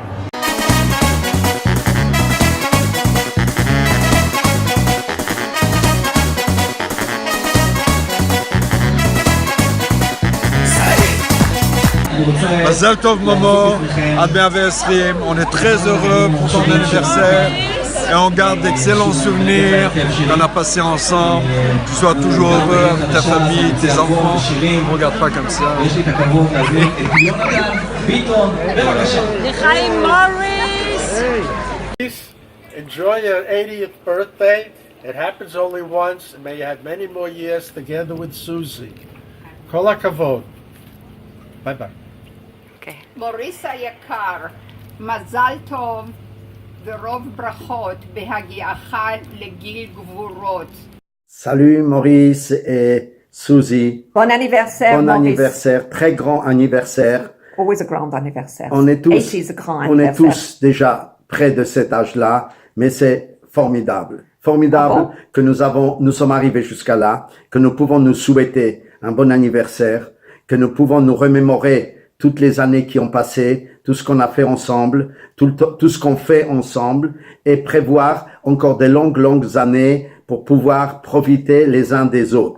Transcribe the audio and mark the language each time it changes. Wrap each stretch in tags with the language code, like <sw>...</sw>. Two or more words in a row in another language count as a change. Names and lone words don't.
<he>מזל טוב</he> <fr>Momo, Ad 120, on est très heureux pour ton anniversaire et on garde d'excellents souvenirs qu'on a passés ensemble. Tu sois toujours heureux avec ta famille, tes enfants. Ne regarde pas comme ça. L'Chaim Maurice!</fr> <en>Enjoy your 80th birthday. It happens only once, and may you have many more years together with Susie.</en> <he>כל הכבוד.</he> <en>Bye bye.</en> <he>מוריס היקר, מזל טוב ורוב ברכות בהגיעך לגיל גבורות.</he> <fr>Salut Maurice et Suzy. Bon anniversaire, Bon Maurice. anniversaire, très grand anniversaire.</fr> <en>Always a grand anniversaire.</en> <fr>On est tous,</fr> <en>80 is a grand</en> <fr>on est anniversaire. tous déjà près de cet âge-là, mais c'est formidable. Formidable que nous sommes arrivés jusqu'à là, que nous pouvons nous souhaiter un bon anniversaire, que nous pouvons nous remémorer toutes les années qui ont passé, tout ce qu'on a fait ensemble, tout ce qu'on fait ensemble, et prévoir encore de longues années pour pouvoir profiter les uns des autres.</fr>